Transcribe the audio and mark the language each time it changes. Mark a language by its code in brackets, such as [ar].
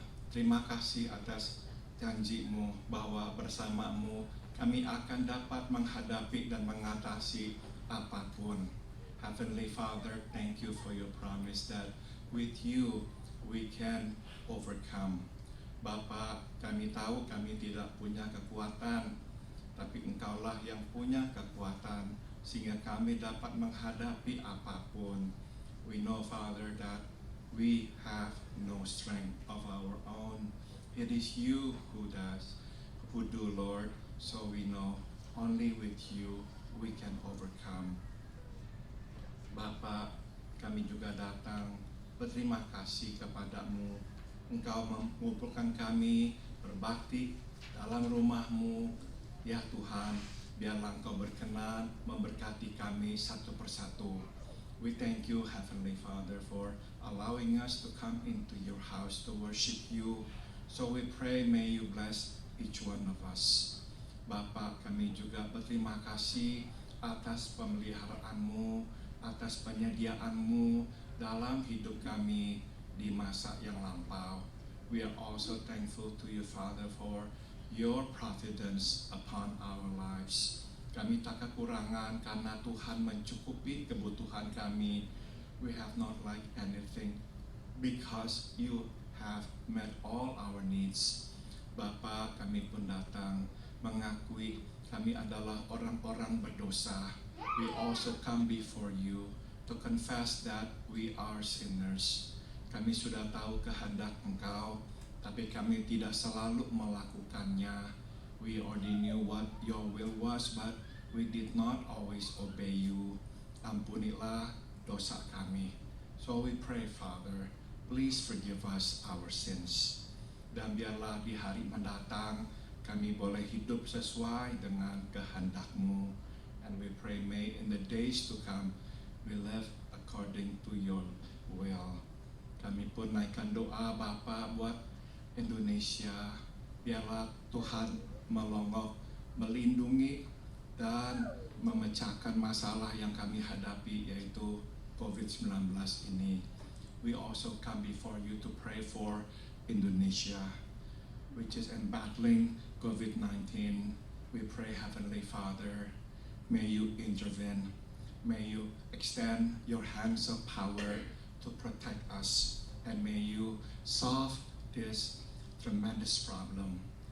[id] Terima kasih atas janji-Mu bahwa bersama-Mu kami akan dapat menghadapi dan mengatasi apapun. [en] Heavenly Father, thank you for your promise that with you we can overcome. [id] Bapa, kami tahu kami tidak punya kekuatan, tapi Engkaulah yang punya kekuatan sehingga kami dapat menghadapi apapun. [en] We know, Father, that we have no strength of our own. It is you who do, Lord. So we know only with you we can overcome. [id] Bapa, kami juga datang berterima kasih kepadamu. Engkau mengumpulkan kami berbakti dalam rumah-Mu. Ya Tuhan, biarlah Engkau berkenan memberkati kami satu persatu. [en] We thank you, Heavenly Father, for allowing us to come into your house to worship you. So we pray, may you bless each one of us. [id] Bapa, kami juga berterima kasih atas pemeliharaan-Mu, atas penyediaan-Mu dalam hidup kami di masa yang lampau. [en] We are also thankful to you, Father, for your providence upon our lives. [id] Kami tak kekurangan karena Tuhan mencukupi kebutuhan kami. [en] We have not lacked anything because you have met all our needs. [id] Bapa, kami pun datang mengakui kami adalah orang-orang berdosa. [en] We also come before you to confess that we are sinners. [id] Kami sudah tahu kehendak Engkau, tapi kami tidak selalu melakukannya. [en] We already knew what your will was, but we did not always obey you. [id] Ampunilah dosa kami. [en] So we pray, Father, please forgive us our sins. [id] Dan biarlah di hari mendatang kami boleh hidup sesuai dengan kehendak-Mu. [en] And we pray, may in the days to come we live according to your will. [id] Kami pun naikkan doa Bapa buat Indonesia. Biarlah Tuhan melongok, melindungi dan memecahkan masalah yang kami hadapi, yaitu COVID-19 ini. [en] We also come before you to pray for Indonesia, which is in battling COVID-19. We pray, Heavenly Father, may you intervene. May you extend your hands of power to protect us, and may you solve this tremendous problem.